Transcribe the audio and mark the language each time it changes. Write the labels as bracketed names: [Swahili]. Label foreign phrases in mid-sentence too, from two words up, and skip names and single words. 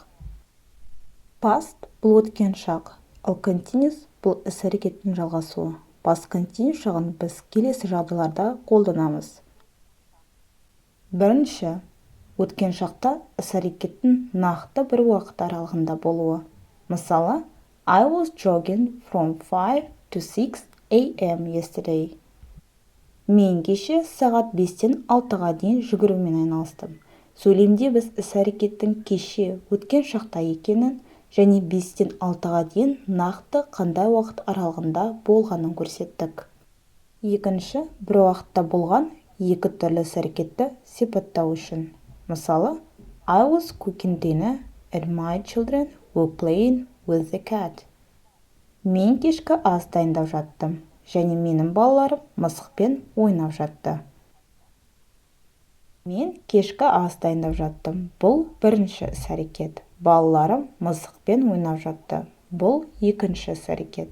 [Kazakh] Past бұл өткен шақ, ал continuous бұл іс-әрекеттің жалғасуы. [English] Past continuous [Kazakh] шағын біз келесі жағдайларда қолданамыз. Бірінші, өткен шақта іс-әрекеттің нақты бір уақыт аралығында болуы. Мысалы, [English] I was jogging from 5 to 6 a.m. yesterday. [Kazakh] Мен кеше сағат 5-тен 6-ға дейін жүгірумен айналыстым. Сөйлемде біз іс-әрекеттің кеше өткен шақта екенін және 5-тен 6-ға дейін нақты қандай уақыт аралығында болғанын көрсеттік. Екінші, бір уақытта болған екі түрлі іс-әрекетті сипаттау үшін. Мысалы, [English] I was cooking dinner and my children were playing with the cat. [Kazakh] Мен кешкі ас дайындап жаттым, және менің балаларым мысықпен ойнап жатты. Мен кешкі ас дайындап жаттым. Бұл бірінші іс-әрекет. Балаларым мысықпен ойнап жатты. Бұл екінші іс-әрекет.